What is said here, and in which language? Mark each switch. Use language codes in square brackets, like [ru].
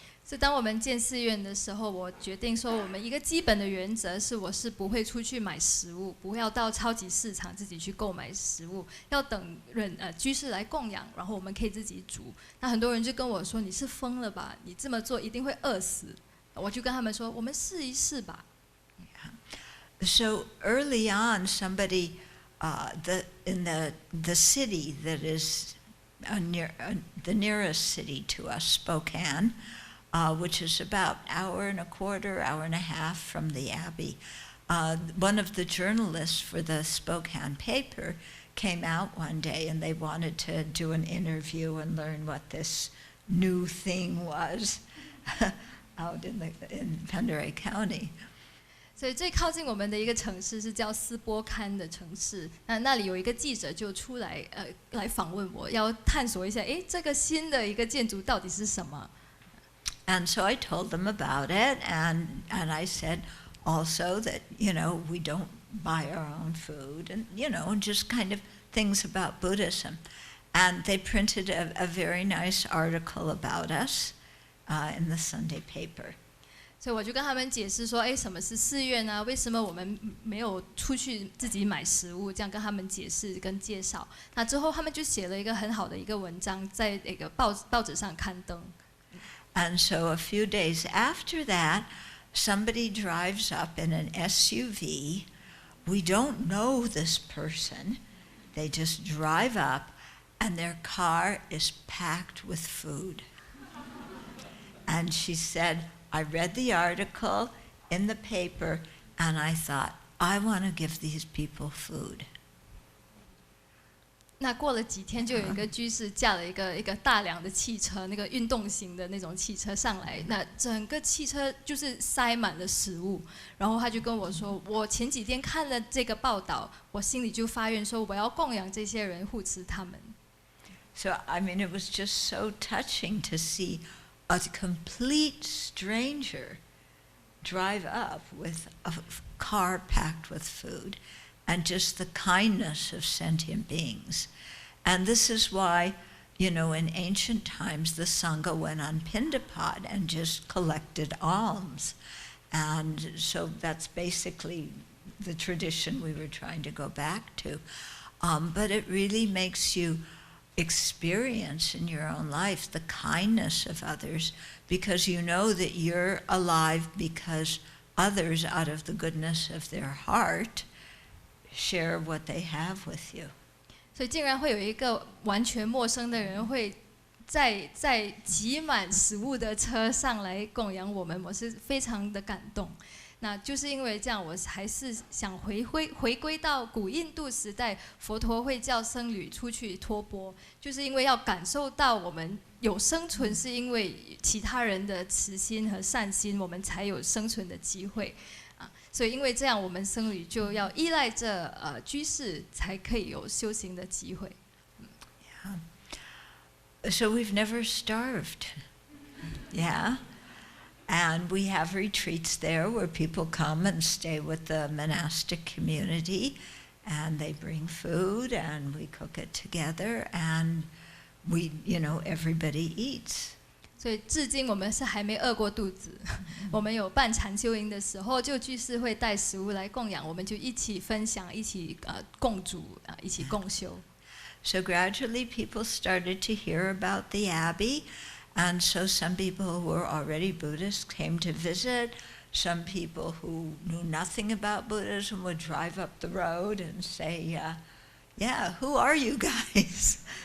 [zh] 所以当我们建寺院的时候，我决定说，我们一个基本的原则是，我是不会出去买食物，不要到超级市场自己去购买食物，要等居士来供养，然后我们可以自己煮。那很多人就跟我说：“你是疯了吧？你这么做一定会饿死。” 我就跟他们说：“我们试一试吧。” [en] So early on, somebody in the city that is the nearest city to us, Spokane, which is about hour and a quarter, hour and a half from the Abbey. One of the journalists for the Spokane paper came out one day, and they wanted to do an interview and learn what this new thing was out in Penderay County. [zh] 所以最靠近我们的一个城市是叫斯波堪的城市，那里有一个记者就出来来访问我，要探索一下，这个新的一个建筑到底是什么。 [en] And so I told them about it, and I said also that, we don't buy our own food, and, and just kind of things about Buddhism. And they printed a very nice article about us in the Sunday paper. [zh] 所以我就跟他们解释说，什么是寺院啊？为什么我们没有出去自己买食物？这样跟他们解释跟介绍。那之后他们就写了一个很好的一个文章，在那个报纸上刊登。 [en] And so a few days after that, somebody drives up in an SUV. We don't know this person. They just drive up, and their car is packed with food. And she said,I read the article in the paper, and I thought, I want to give these people food. [zh] 那过了几天，就有一个居士驾了一个大辆的汽车，那个运动型的那种汽车上来，那整个汽车就是塞满了食物。然后他就跟我说，我前几天看了这个报道，我心里就发愿说，我要供养这些人，护持他们。 [en] So, I mean, it was just so touching to see.A complete stranger drive up with a car packed with food, and just the kindness of sentient beings. And this is why, in ancient times, the Sangha went on Pindapat and just collected alms. And so that's basically the tradition we were trying to go back to. But it really makes you...experience in your own life the kindness of others, because you know that you're alive because others, out of the goodness of their heart, share what they have with you. [zh] 所以竟然会有一个完全陌生的人会在挤满食物的车上来供养我们，我是非常的感动。那就是因为这样，我还是想回归到古印度时代，佛陀会叫僧侣出去托钵，就是因为要感受到我们有生存，是因为其他人的慈心和善心，我们才有生存的机会啊。所以因为这样，我们僧侣就要依赖着居士，才可以有修行的机会。 [en] Yeah. So we've never starved. Yeah.And we have retreats there where people come and stay with the monastic community, and they bring food, and we cook it together, and we, everybody eats. [zh] 所以至今我们是还没饿过肚子。我们有办禅修营的时候，就居士会带食物来供养，我们就一起分享，一起共煮，一起共修。 [en] So gradually people started to hear about the Abbey.And so some people who were already Buddhists came to visit. Some people who knew nothing about Buddhism would drive up the road and say, yeah, who are you guys?